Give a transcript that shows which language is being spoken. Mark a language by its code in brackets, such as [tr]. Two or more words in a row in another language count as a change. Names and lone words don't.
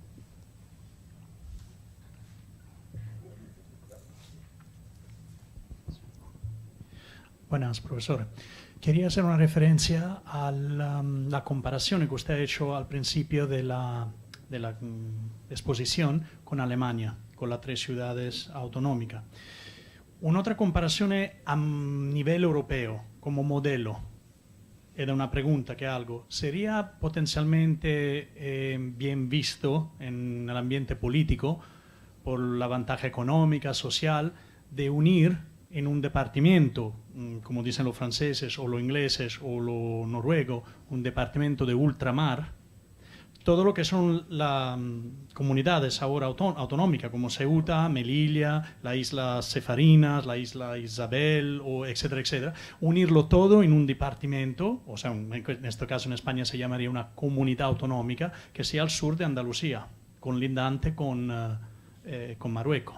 [es] Buenas, profesor. Quería hacer una referencia a la comparación que usted ha hecho al principio de la exposición con Alemania, con las 3 ciudades autonómicas. [it] Un'altra comparazione a livello europeo, come modello, ed è una [es] pregunta che hago, ¿sería potencialmente bien visto en el ambiente político, por la ventaja económica, social, de unir en un departamento, como dicen los franceses o los ingleses o los noruegos, un departamento de ultramar, todo lo que son las comunidades ahora autonómicas, como Ceuta, Melilla, las Islas Cefarinas, la Isla Isabel, o etcétera, etcétera, unirlo todo en un departamento, o sea, en este caso en España se llamaría una comunidad autonómica, que sea al sur de Andalucía, colindante con Marruecos.